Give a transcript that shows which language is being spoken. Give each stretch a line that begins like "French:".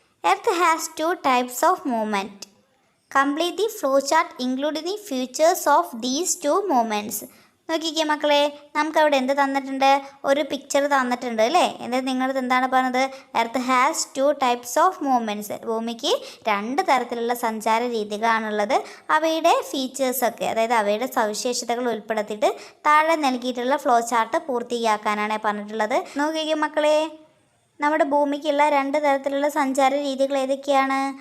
English: Earth has 2 types of movement. Complete the flowchart including the features of these 2 movements.
Malayalam: നോക്കിക്കേ മക്കളെ, നമുക്കവിടെ എന്ത് തന്നിട്ടുണ്ട്? ഒരു പിക്ചർ തന്നിട്ടുണ്ട് അല്ലേ. എന്നിട്ട് നിങ്ങളത് എന്താണ് പറഞ്ഞത്?
English: Earth has 2 types of movements.
Malayalam: ഭൂമിക്ക് 2 തരത്തിലുള്ള സഞ്ചാര രീതികളാണുള്ളത്. അവയുടെ ഫീച്ചേഴ്സൊക്കെ, അതായത് അവയുടെ സവിശേഷതകൾ ഉൾപ്പെടുത്തിയിട്ട് താഴെ നൽകിയിട്ടുള്ള ഫ്ലോ ചാർട്ട് പൂർത്തിയാക്കാനാണ് പറഞ്ഞിട്ടുള്ളത്. നോക്കിക്കേ മക്കളെ, നമ്മുടെ ഭൂമിക്കുള്ള 2 തരത്തിലുള്ള സഞ്ചാര രീതികൾ ഏതൊക്കെയാണ്?